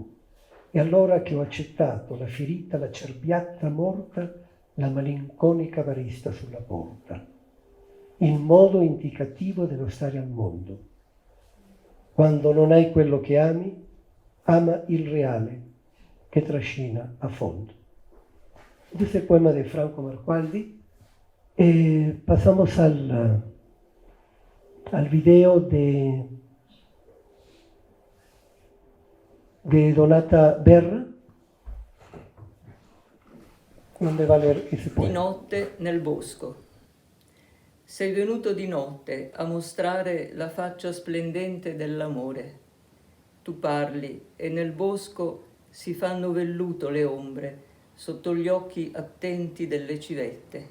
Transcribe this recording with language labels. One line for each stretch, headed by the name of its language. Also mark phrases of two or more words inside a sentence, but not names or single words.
Italian: E allora che ho accettato la ferita, la cerbiatta morta, la malinconica barista sulla porta, il modo indicativo dello stare al mondo. Quando non hai quello che ami, ama il reale che trascina a fondo.
Spanish: Este es el poema de Franco Marcualdi. Pasamos al video de Donata Berra, donde va a leer ese
Italian: Di
Spanish: poema.
Italian: notte nel bosco. Sei venuto di notte a mostrare la faccia splendente dell'amore. Tu parli e nel bosco si fanno velluto le ombre sotto gli occhi attenti delle civette.